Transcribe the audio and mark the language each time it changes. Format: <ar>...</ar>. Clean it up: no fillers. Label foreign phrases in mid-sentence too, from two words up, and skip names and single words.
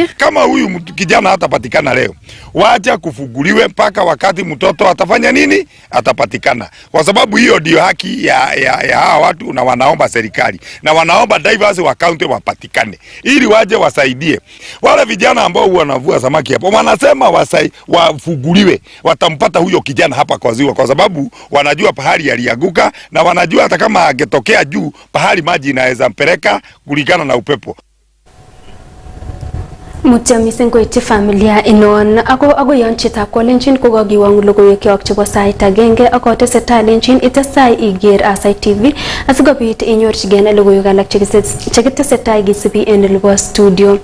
<sw>Kama huyu kijana hatapatikana leo, wacha kufuguliwe mpaka wakati mtoto atafanya nini, atapatikana, kwa sababu hiyo ndio haki ya hawa watu, na wanaomba serikali na wanaomba divers wa county wapatikane ili waje wasaidie wale vijana ambao wanavua samaki hapo. Wanasema wafuguliwe, watampata huyo kijana hapa kwa ziwa, kwa sababu wanajua pahali alianguka na wanajua hata kama angetokea juu pahali maji inaweza mpeleka kulingana na upepo.</sw> <kln>Mutya mising koityi familia inon ako yon chitab kolenjin kokakiwang logoiwekyok chebo sait agenge ako tesetai lenjin itestai iger Aasai TV asikobit inyorchigei logoiwek alak chekitesetai kisibi en nebo studio.</kln>